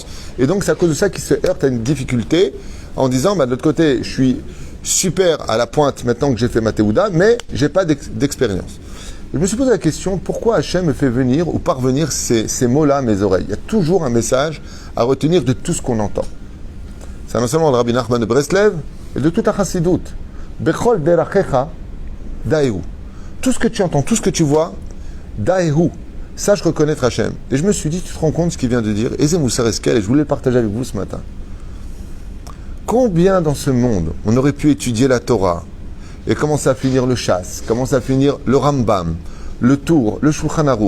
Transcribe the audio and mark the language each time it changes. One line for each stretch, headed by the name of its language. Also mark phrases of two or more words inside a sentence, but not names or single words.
French: Et donc c'est à cause de ça qu'il se heurte à une difficulté en disant, de l'autre côté, je suis super à la pointe maintenant que j'ai fait ma Théouda, mais je n'ai pas d'expérience. Je me suis posé la question, pourquoi Hachem me fait venir ou parvenir ces mots-là à mes oreilles? Il y a toujours un message à retenir de tout ce qu'on entend. C'est non seulement le Rabbi Nachman de Breslev, et de toute la Chassidout.
Hebrew: בכל דרכיך דעהו.
French: Tout ce que tu entends, tout ce que tu vois, daehu. Sache reconnaître Hachem. Et je me suis dit, tu te rends compte ce qu'il vient de dire?
Hebrew: איזה מוסר השכל,
French: et je voulais le partager avec vous ce matin. Combien dans ce monde on aurait pu étudier la Torah et commencer à finir le Chasse, commencer à finir le Rambam, le Tour, le Shulchan Aruch.